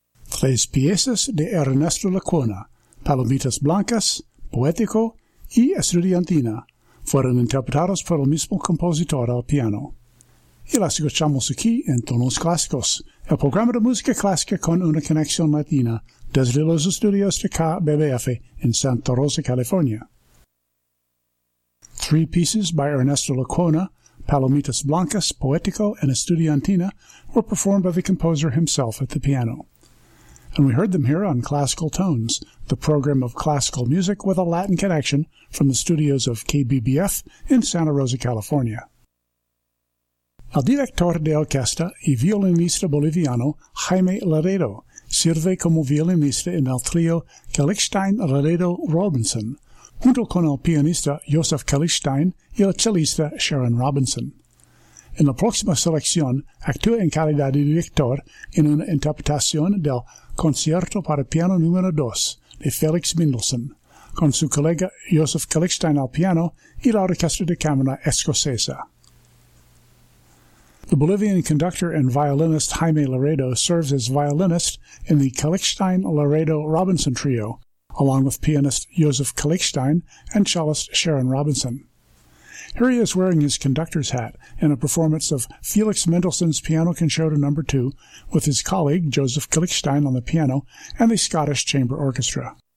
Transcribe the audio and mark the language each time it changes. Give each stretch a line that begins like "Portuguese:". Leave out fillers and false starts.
Spanish: tres piezas de Ernesto Lecuona, Palomitas Blancas, Poético y Estudiantina, fueron interpretados por el mismo compositor al piano. Y las escuchamos aquí en Tonos Clásicos, el programa de música clásica con una conexión latina desde los estudios de KBBF en Santa Rosa, California.
English: Three pieces by Ernesto Lecuona, Palomitas Blancas, Poético, and Estudiantina were performed by the composer himself at the piano. And we heard them here on Classical Tones, the program of classical music with a Latin connection from the studios of KBBF in Santa Rosa, California.
Spanish: El director de orquesta y violinista boliviano Jaime Laredo sirve como violinista en el trío Kalixtein Laredo Robinson, junto con el pianista Joseph Kalixtein y el cellista Sharon Robinson. En la próxima selección, actúa en calidad de director en una interpretación del Concierto para Piano número 2 de Felix Mendelssohn, con su colega Joseph Kalixtein al piano y la Orquesta de Cámara Escocesa.
English: The Bolivian conductor and violinist Jaime Laredo serves as violinist in the Kalixtein Laredo Robinson Trio, along with pianist Joseph Kalixtein and cellist Sharon Robinson. Here he is wearing his conductor's hat in a performance of Felix Mendelssohn's Piano Concerto No. 2 with his colleague Joseph Kalixtein on the piano and the Scottish Chamber Orchestra.